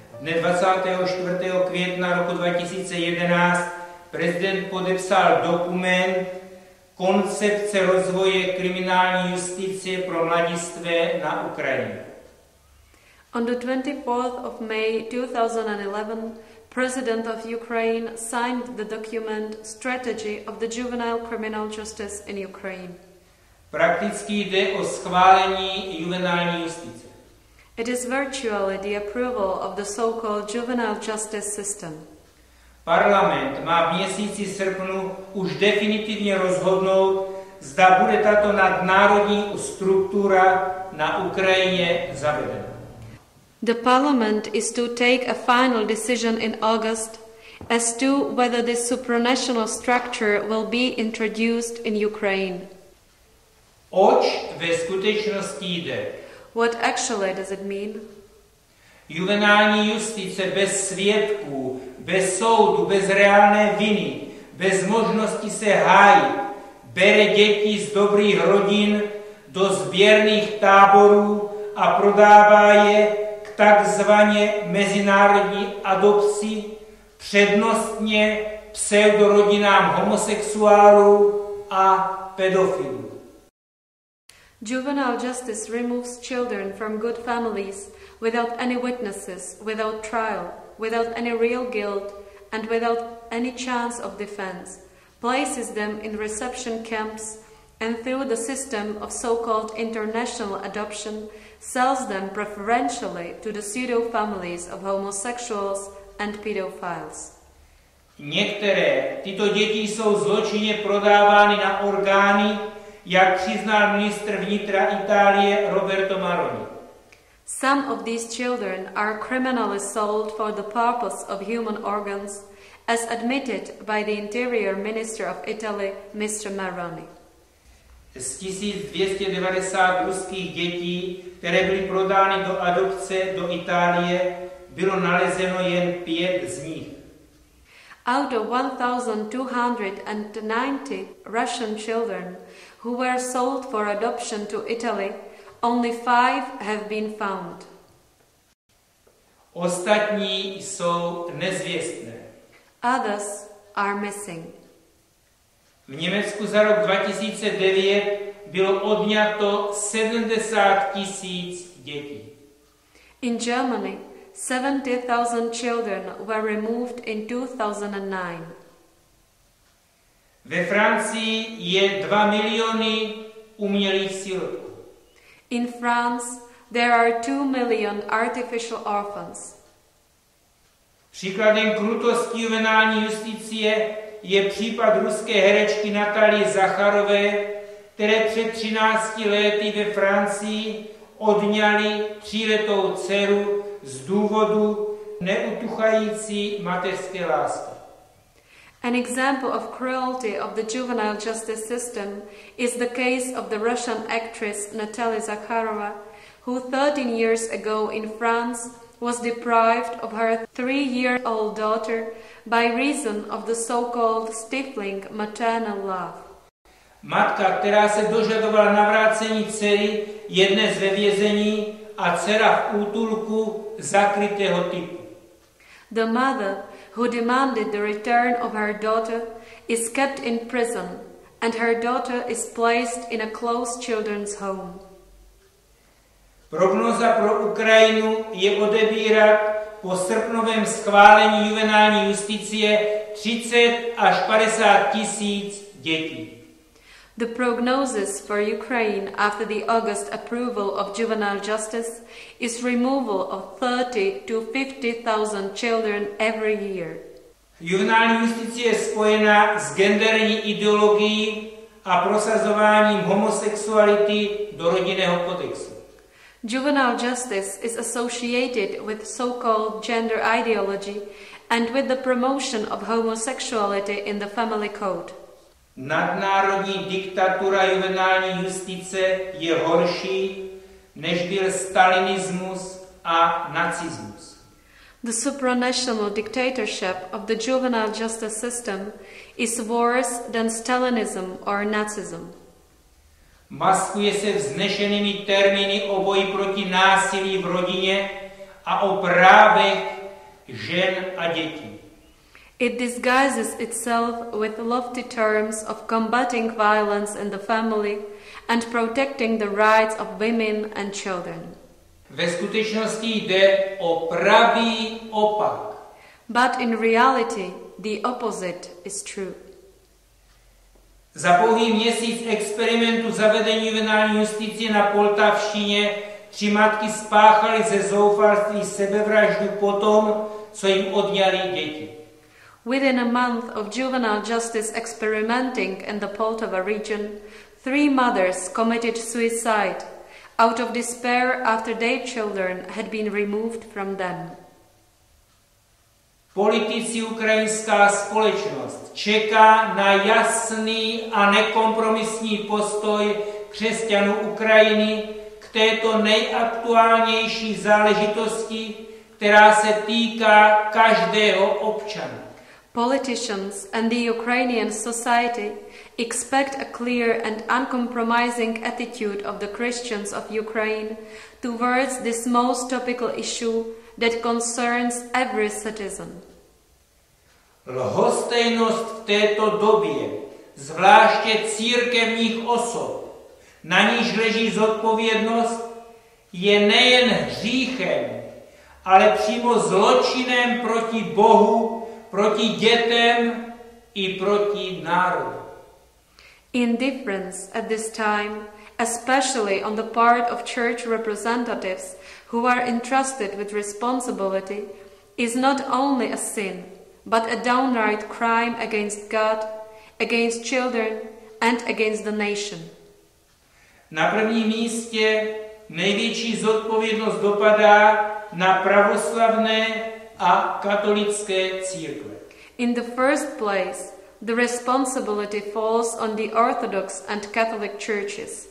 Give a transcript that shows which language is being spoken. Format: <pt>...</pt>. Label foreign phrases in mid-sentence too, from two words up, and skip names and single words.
<cs>Dne 24. května roku 2011 prezident podepsal dokument Koncepce rozvoje kriminální justice pro mladistvé na Ukrajině.</cs> <en>On the 24th of May 2011, President of Ukraine signed the document Strategy of the Juvenile Criminal Justice in Ukraine.</en> <cs>Prakticky jde o schválení juvenální justice.</cs> <en>It is virtually the approval of the so-called juvenile justice system.</en> <cs>Parlament má v měsíci srpnu už definitivně rozhodnout, zda bude tato nadnárodní struktura na Ukrajině zavedena.</cs> <en>The parliament is to take a final decision in August as to whether this supranational structure will be introduced in Ukraine.</en> <cs>Oč ve skutečnosti jde?</cs> <en>What actually does it mean?</en> <cs>Juvenální justice bez svědků, bez soudu, bez reálné viny, bez možnosti se hájit, bere děti z dobrých rodin do sběrných táborů a prodává je k takzvaně mezinárodní adopci, přednostně pseudorodinám homosexuálů a pedofilů.</cs> <en>Juvenile justice removes children from good families without any witnesses, without trial, without any real guilt, and without any chance of defense, places them in reception camps, and through the system of so-called international adoption, sells them preferentially to the pseudo-families of homosexuals and pedophiles.</en> <cs>Některé tyto děti jsou zločinně prodávány na orgány, jak přiznal ministr vnitra Itálie Roberto Maroni.</cs> <en>Some of these children are criminally sold for the purpose of human organs, as admitted by the Interior Minister of Italy, Mr. Maroni.</en> <cs>Z 1290 ruských dětí, které byly prodány do adopce do Itálie, bylo nalezeno jen 5 z nich.</cs> <en>Out of 1,290 Russian children who were sold for adoption to Italy, only 5 have been found.</en> <cs>Ostatní jsou nezvěstné.</cs> <en>Others are missing.</en> <cs>V Německu za rok 2009 bylo odňato 70 000 dětí.</cs> <en>In Germany, 70,000 children were removed in 2009.</en> <cs>Ve Francii je 2 miliony umělých sirotků.</cs> <en>In France, there are 2 million artificial orphans.</en> <cs>Příkladem krutosti juvenální justicie je případ ruské herečky Natalie Zacharové, které před 13 lety ve Francii odňali 3letou dceru z důvodu neutuchající mateřské lásky.</cs> <en>An example of cruelty of the juvenile justice system is the case of the Russian actress Natalia Zakharova, who 13 years ago in France was deprived of her 3-year-old daughter by reason of the so-called stifling maternal love.</en> <cs>Matka, která se dožadovala navrácení dcery, je dnes ve vězení a dcera v útulku zakrytého typu.</cs> <en>The mother, who demanded the return of her daughter, is kept in prison, and her daughter is placed in a closed children's home.</en> <cs>Prognoza pro Ukrajinu je odebírat po srpnovém schválení juvenální justicie 30 až 50 tisíc dětí.</cs> <en>The prognosis for Ukraine after the August approval of juvenile justice is removal of 30 to 50,000 children every year.</en> <cs>Juvenální justice je spojena s genderní ideologií a prosazováním homosexuality do rodinného kodexu.</cs> <en>Juvenile justice is associated with so-called gender ideology and with the promotion of homosexuality in the family code.</en> <cs>Nadnárodní diktatura juvenální justice je horší, než byl stalinismus a nacismus.</cs> <en>The supranational dictatorship of the juvenile justice system is worse than Stalinism or Nazism.</en> <cs>Maskuje se vznešenými termíny o boji proti násilí v rodině a o právech žen a dětí.</cs> <en>It disguises itself with lofty terms of combating violence in the family and protecting the rights of women and children.</en> <cs>Ve skutečnosti jde o pravý opak.</cs> <en>But in reality, the opposite is true.</en> <cs>Za pouhý měsíc experimentu zavedení juvenální justice na Poltavštině 3 matky spáchaly ze zoufalství sebevraždu potom, co jim odňali děti.</cs> <en>Within a month of juvenile justice experimenting in the Poltava region, 3 mothers committed suicide out of despair after their children had been removed from them.</en> <cs>Politici, ukrajinská společnost čeká na jasný a nekompromisní postoj křesťanů Ukrajiny k této nejaktuálnější záležitosti, která se týká každého občana.</cs> <en>Politicians and the Ukrainian society expect a clear and uncompromising attitude of the Christians of Ukraine towards this most topical issue that concerns every citizen.</en> <cs>Lhostejnost v této době, zvláště církevních osob, na níž leží zodpovědnost, je nejen hříchem, ale přímo zločinem proti Bohu, proti dětem i proti národu.</cs> <en>Indifference at this time, especially on the part of church representatives who are entrusted with responsibility, is not only a sin, but a downright crime against God, against children, and against the nation.</en> <cs>Na prvním místě největší zodpovědnost dopadá na pravoslavné a katolické církve.</cs> <en>In the first place, the responsibility falls on the Orthodox and Catholic churches.</en>